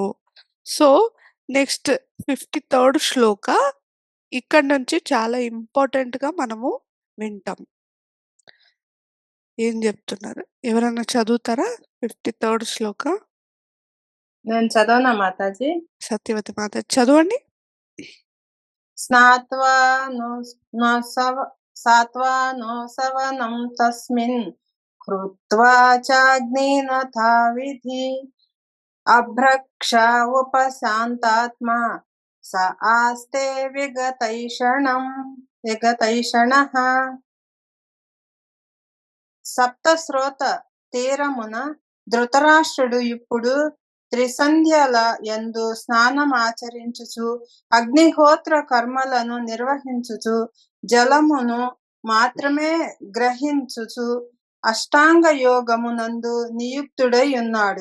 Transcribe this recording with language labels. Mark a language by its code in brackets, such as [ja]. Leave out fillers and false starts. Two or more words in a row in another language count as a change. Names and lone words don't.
[en] so next [te] 53rd శ్లోక ఇక్కడ నుంచి చాలా ఇంపార్టెంట్ గా మనము వింటాం. ఏం చెప్తున్నారు? ఎవరన్నా చదువుతారా 53rd శ్లోక? నేను చదవనా మాతాజీ? సత్యవతి మాత చదవండి. [sa] స్నాత్వా सात्वानो सवनं तस्मिन् कृत्वा चाग्निनथाविधि अभ्रक्ष उपशान्तात्मा स आस्ते विगतैषणः [te] సప్తశ్రోత తీరమున ధృతరాష్ట్రుడు ఇప్పుడు త్రిసంధ్యల యందు స్నానమాచరించుచు అగ్నిహోత్ర కర్మలను నిర్వహించుచు జలమును మాత్రమే గ్రహించుచు అష్టాంగ యోగమునందు నియుక్తుడై ఉన్నాడు.